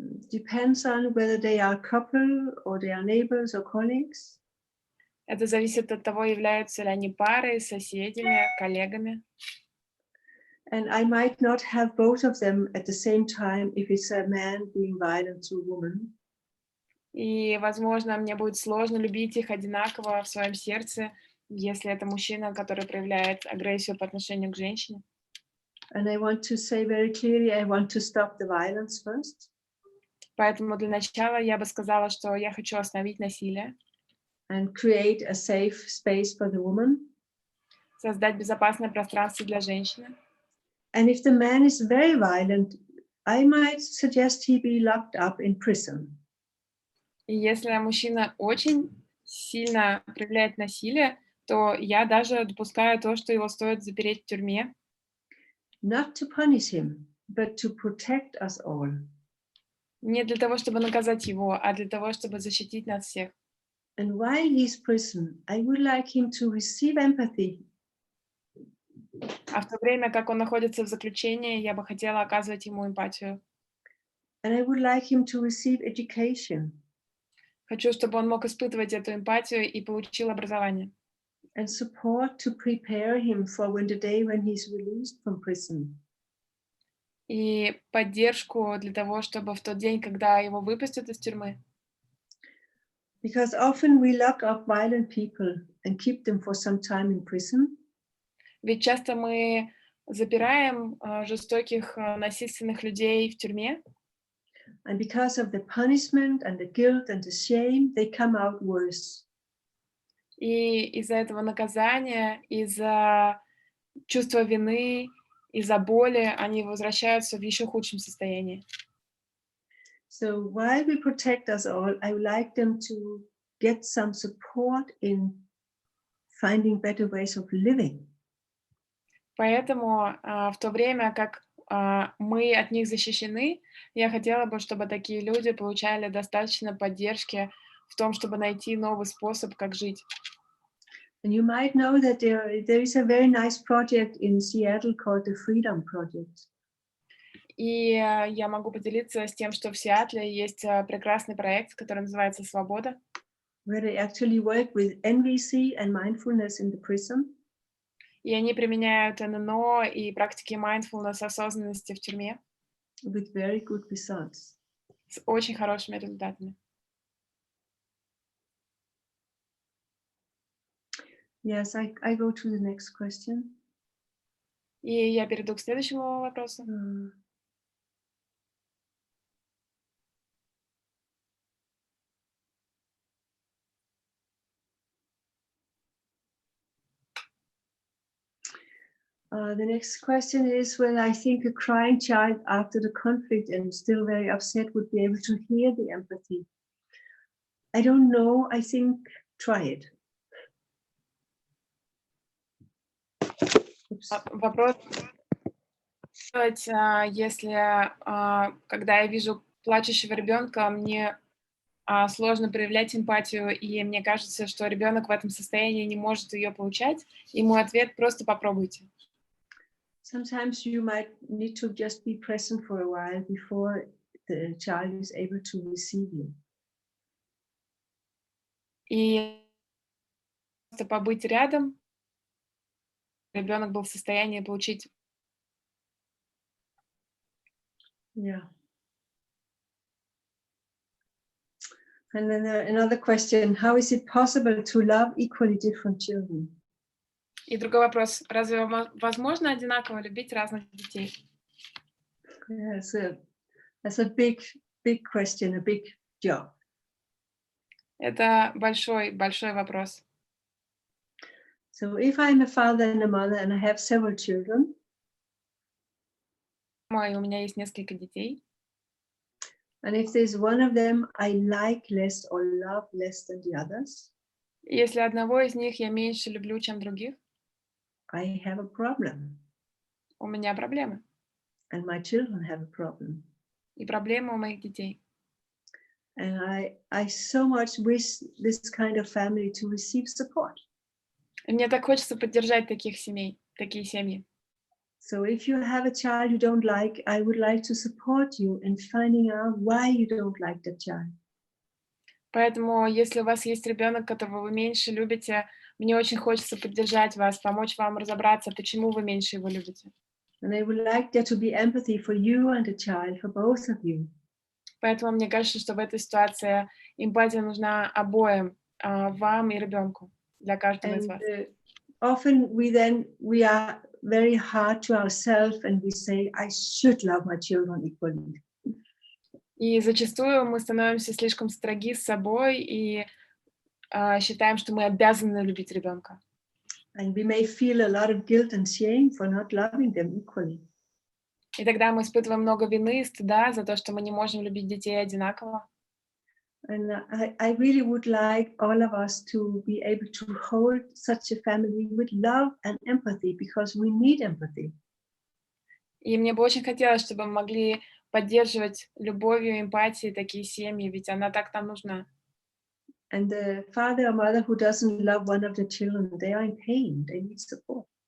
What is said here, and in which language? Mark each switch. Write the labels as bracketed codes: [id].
[en] Depends on whether they are couple or they are neighbors or colleagues. [ru] Это зависит от того, являются ли они парой, соседями, коллегами. [en] And I might not have both of them at the same time if it's a man being violent to a woman. [ru] И, возможно, мне будет сложно любить их одинаково в своем сердце, если это мужчина, который проявляет агрессию по отношению к женщине. [en] And I want to say very clearly, I want to stop the violence first. [ru] Поэтому для начала я бы сказала, что я хочу остановить насилие. [en] And create a safe space for the woman. [ru] Создать безопасное пространство для женщины. [en] And if the man is very violent, I might suggest he be locked up in prison. [ru] И если мужчина очень сильно проявляет насилие, то я даже допускаю то, что его стоит запереть в тюрьме. [en] Not to punish him, but to protect us all. [ru] Не для того, чтобы наказать его, а для того, чтобы защитить нас всех. [en] And while he's in prison, I would like him to receive empathy. [ru] А в то время, как он находится в заключении, я бы хотела оказывать ему эмпатию. [en] And I would like him to receive education. [ru] Хочу, чтобы он мог испытывать эту эмпатию и получил образование. [en] And support to prepare him for the day when he's released from prison. [ru] И поддержку для того, чтобы в тот день, когда его выпустят из тюрьмы. [en] Because often we lock up violent people and keep them for some time in prison. [ru] Ведь часто мы запираем жестоких, насильственных людей в тюрьме. [en] And because of the punishment and the guilt and the shame, they come out worse. [ru] И из-за этого наказания, из-за чувства вины, из-за боли они возвращаются в еще худшем состоянии. [en] So while we protect us all, I would like them to get some support in finding better ways of living. [ru] Поэтому в то время, как мы от них защищены, я хотела бы, чтобы такие люди получали достаточно поддержки в том, чтобы найти новый способ, как жить. [en] And you might know that there is a very nice project in Seattle called the Freedom Project. [ru] И я могу поделиться с тем, что в Сиэтле есть прекрасный проект, который называется «Свобода», [en] Where they actually work with NVC and mindfulness in the prison. [ru] и они применяют ННО и практики mindfulness, осознанности в тюрьме [en] With very good results. [ru] с очень хорошими результатами. [en] Yes, I go to the next question. [ru] И я перейду к следующему вопросу. [en] The next question is whether I think a crying child after the conflict and still very upset would be able to hear the empathy. I don't know. I think try it. [ru] Вопрос, если, когда я вижу плачущего ребенка, мне сложно проявлять эмпатию, и мне кажется, что ребенок в этом состоянии не может ее получать, и мой ответ — просто попробуйте. [en] Sometimes you might need to just be present for a while before the child is able to receive you. [ru] И просто побыть рядом, ребенок был в состоянии получить. Yeah. [en] And then another question, how is it possible to love equally different children? [ru] И другой вопрос, разве возможно одинаково любить разных детей? [en] Yeah, that's a big question, a big job. [ru] Это большой вопрос. [en] So if I'm a father and a mother and I have several children, [ru] И у меня есть несколько детей, [en] and if there's one of them I like less or love less than the others, [ru] и если одного из них я меньше люблю, чем других, [en] I have a problem, [ru] у меня проблемы. [en] and my children have a problem. [ru] И проблемы у моих детей. [en] And I so much wish this kind of family to receive support. [ru] И мне так хочется поддержать таких семей, такие семьи. [en] So if you have a child you don't like, I would like to support you in finding out why you don't like that child. [ru] Поэтому, если у вас есть ребенок, которого вы меньше любите, мне очень хочется поддержать вас, помочь вам разобраться, почему вы меньше его любите. [en] And I would like there to be empathy for you and the child, for both of you. [ru] Поэтому мне кажется, что в этой ситуации эмпатия нужна обоим, вам и ребенку, для каждого из вас. [en] often we are very hard to ourselves and we say, I should love my children equally. [ru] И зачастую мы становимся слишком строги с собой и считаем, что мы обязаны любить ребенка. [en] And we may feel a lot of guilt and shame for not loving them equally. [ru] И тогда мы испытываем много вины и стыда за то, что мы не можем любить детей одинаково. [en] And I really would like all of us to be able to hold such a family with love and empathy, because we need empathy. [ru] И мне бы очень хотелось, чтобы мы могли поддерживать любовью и эмпатией такие семьи, ведь она так нам нужна. [en] And the father or mother who doesn't love one of the children, they are in pain, they need support.